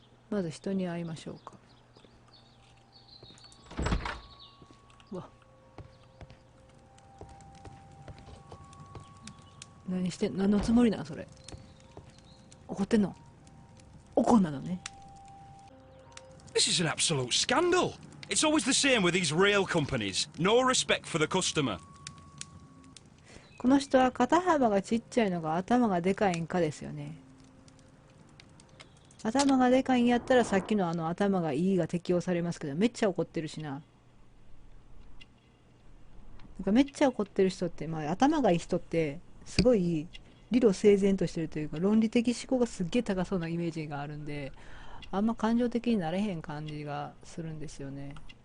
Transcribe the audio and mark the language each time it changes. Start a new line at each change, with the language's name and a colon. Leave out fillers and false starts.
Japanese: まず人に会いましょうか。うわ、何のつもりなんそれ。怒ってんの？怒んなのね。
English: This is an absolute scandal. It's always the same with these rail companies. No respect for the customer.
Japanese: この人は肩幅がちっちゃいのが頭がでかいんかですよね。頭がでかいんやったらさっきの頭がいいが適用されますけど、めっちゃ怒ってるしな。なんかめっちゃ怒ってる人って、まあ頭がいい人ってすごい理路整然としてるというか、論理的思考がすっげえ高そうなイメージがあるんで、あんま感情的になれへん感じがするんですよね。